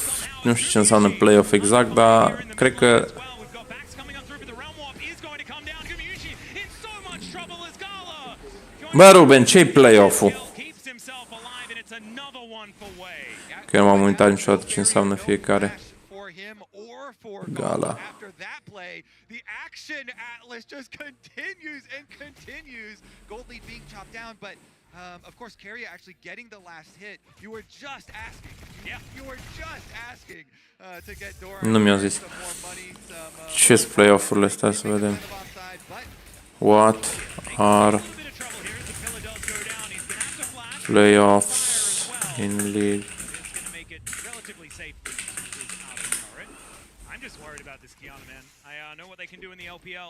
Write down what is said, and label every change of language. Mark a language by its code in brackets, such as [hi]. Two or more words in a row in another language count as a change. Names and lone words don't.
[ro] Nu știu ce înseamnă play-off exact, dar cred că... Bă, Ruben, ce-i play-off-ul? Că eu nu m-am uitat niciodată ce înseamnă fiecare. Gala. [en] Of course, Carrier actually getting the last hit. You were just asking. Yeah. You were just asking to get Doran. [ro] Nu mi-a zis. Ce-s play-off-urile astea, să vedem. [en] What are playoffs in league? Can do in the LPL.